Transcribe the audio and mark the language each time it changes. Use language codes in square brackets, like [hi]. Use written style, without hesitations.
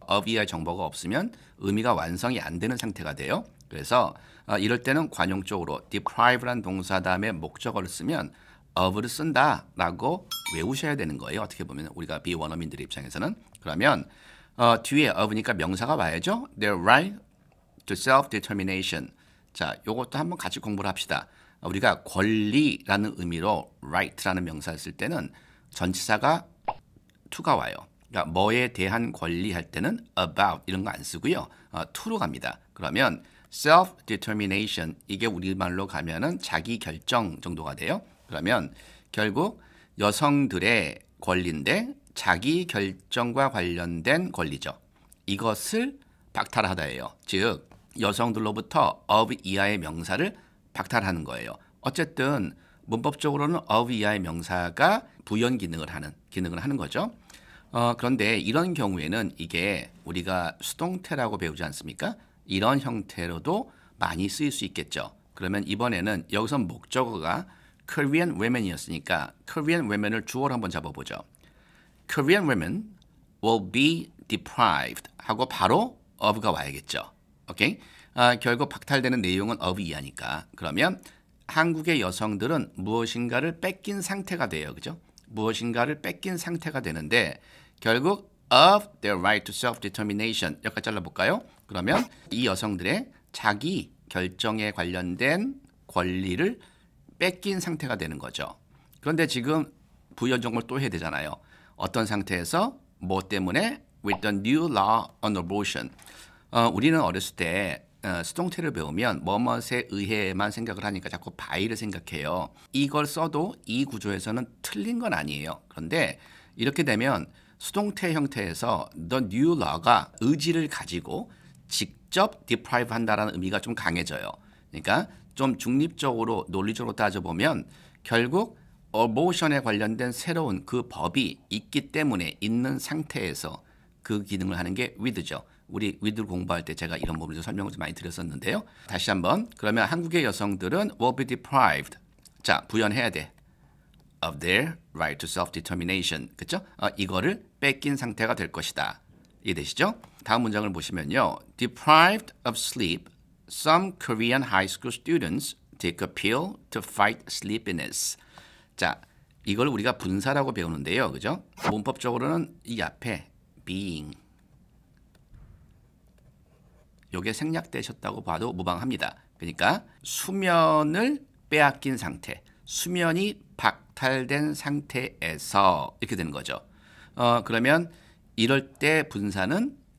[ko] of 이하의 정보가 없으면 의미가 완성이 안 되는 상태가 돼요. 그래서 이럴 때는 관용적으로 deprive라는 동사 다음에 목적어를 쓰면 of를 쓴다라고 외우셔야 되는 거예요. 어떻게 보면 우리가 비원어민들의 입장에서는. 그러면 뒤에 of니까 명사가 와야죠. [en] Their right to self-determination. [ko] 자, 요것도 한번 같이 공부를 합시다. 우리가 권리라는 의미로 right라는 명사를 쓸 때는 전치사가 to가 와요. 그러니까 뭐에 대한 권리 할 때는 about 이런 거 안 쓰고요. to로 갑니다. 그러면 self-determination 이게 우리말로 가면은 자기 결정 정도가 돼요. 그러면 결국 여성들의 권리인데 자기 결정과 관련된 권리죠. 이것을 박탈하다예요. 즉 여성들로부터 of 이하의 명사를 박탈하는 거예요. 어쨌든 문법적으로는 of 이하의 명사가 부연 기능을 하는 거죠. 그런데 이런 경우에는 이게 우리가 수동태라고 배우지 않습니까? 이런 형태로도 많이 쓰일 수 있겠죠. 그러면 이번에는 여기서 목적어가 Korean women이었으니까 Korean women을 주어로 한번 잡아보죠. [en] Korean women will be deprived [ko] 하고 바로 of가 와야겠죠. 오케이? 결국 박탈되는 내용은 of 이하니까. 그러면 한국의 여성들은 무엇인가를 뺏긴 상태가 돼요. 그죠? 무엇인가를 뺏긴 상태가 되는데 결국 [en] of their right to self-determination [ko] 여기까지 잘라볼까요? 그러면 이 여성들의 자기 결정에 관련된 권리를 뺏긴 상태가 되는 거죠. 그런데 지금 부연 정보를 또 해야 되잖아요. 어떤 상태에서 뭐 때문에 [en] with the new law on abortion. [ko] 우리는 어렸을 때 수동태를 배우면 뭐뭇에 의해만 생각을 하니까 자꾸 by를 생각해요. 이걸 써도 이 구조에서는 틀린 건 아니에요. 그런데 이렇게 되면 수동태 형태에서 the new law가 의지를 가지고 직접 deprive 한다라는 의미가 좀 강해져요. 그러니까 좀 중립적으로 논리적으로 따져보면 결국 abortion에 관련된 새로운 그 법이 있기 때문에 있는 상태에서 그 기능을 하는 게 with죠. 우리 with를 공부할 때 제가 이런 부분에서 설명을 좀 많이 드렸었는데요. 다시 한번 그러면 한국의 여성들은 [en] will be deprived. [ko] 자, 부연해야 돼. [en] of their right to self-determination. [ko] 그렇죠? 이거를 뺏긴 상태가 될 것이다. 이해되시죠? 다음 문장을 보시면요. [en] Deprived of sleep, some Korean high school students take a pill to fight sleepiness. [ko] 자, 이걸 우리가 분사라고 배우는데요. 그죠? 문법적으로는 이 앞에 being 요게 생략되셨다고 봐도 무방합니다. 그러니까 수면을 빼앗긴 상태, 수면이 박탈된 상태에서 이렇게 되는 거죠. 그러면 이럴 때 분사는